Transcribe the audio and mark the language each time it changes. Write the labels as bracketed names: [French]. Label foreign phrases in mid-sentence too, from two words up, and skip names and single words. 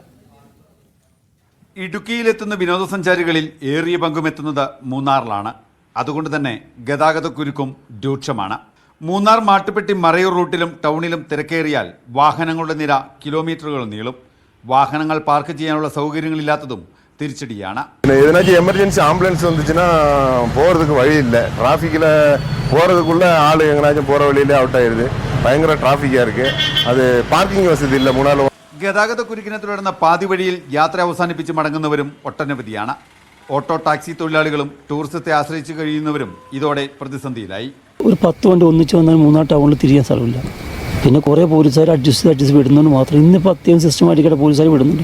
[Malayalam] ഇടുക്കിയിലെത്തുന്ന വിനോദസഞ്ചാരികളിൽ ഏറിയ പങ്കും എത്തുന്നത് മൂന്നാറിലാണ്. അതുകൊണ്ട് തന്നെ ഗതാഗതക്കുരുക്കും രൂക്ഷമാണ്. മൂന്നാർ മാട്ടുപ്പെട്ടി മറയൂർ റൂട്ടിലും ടൗണിലും തിരക്കേറിയാൽ വാഹനങ്ങളുടെ നിര കിലോമീറ്ററുകൾ നീളും. വാഹനങ്ങൾ പാർക്ക് ചെയ്യാനുള്ള സൗകര്യങ്ങളില്ലാത്തതും തിരിച്ചടിയാണ്. [Tamil] எதனாச்சும் எமர்ஜென்சி ஆம்புலன்ஸ் வந்துச்சுன்னா போகிறதுக்கு வழி இல்லை. டிராஃபிக்கில் போகிறதுக்குள்ளே ஆள் எங்கேனாச்சும் போகிற வழியிலே அவுட் ஆயிடுது. பயங்கர டிராஃபிக்காக இருக்குது. அது பார்க்கிங் [Malayalam] വസതി ഇല്ല മൂന്നാറിൽ. ഗതാഗതക്കുരുക്കിനെ തുടർന്ന് പാതി വഴിയിൽ യാത്ര അവസാനിപ്പിച്ച് മടങ്ങുന്നവരും ഒട്ടനവധിയാണ്. ഓട്ടോ ടാക്സി തൊഴിലാളികളും ടൂറിസത്തെ ആശ്രയിച്ച് കഴിയുന്നവരും ഇതോടെ പ്രതിസന്ധിയിലായി. ഒരു 10 വണ്ടി ഒന്നിച്ച് വന്നാൽ മൂന്നാർ ടൗണിൽ തിരിയാൻ സ്ഥലമില്ല. പിന്നെ കുറേ പോലീസുകാർ അഡ്ജസ്റ്റ് വിടുന്നതുകൊണ്ട് മാത്രം ഇന്നിപ്പോൾ അത്യാവശ്യം സിസ്റ്റമാറ്റിക്കായിട്ട് പോലീസുകാർ വിടുന്നുണ്ട്.